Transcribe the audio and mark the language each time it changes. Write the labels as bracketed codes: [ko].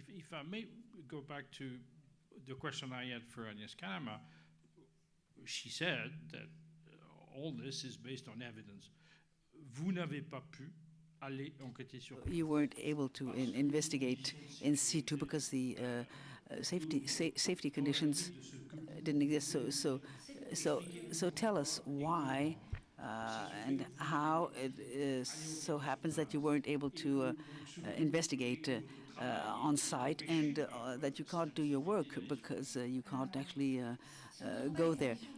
[en] If I may go back to the question I had for Agnes Callamard, she said that all this is based on evidence. [fr] Vous n'avez pas pu aller enquêter sur. [en] You weren't able to investigate in situ because the safety conditions didn't exist. So tell us why and how it so happens that you weren't able to investigate on site, and that you can't do your work because you can't actually go there.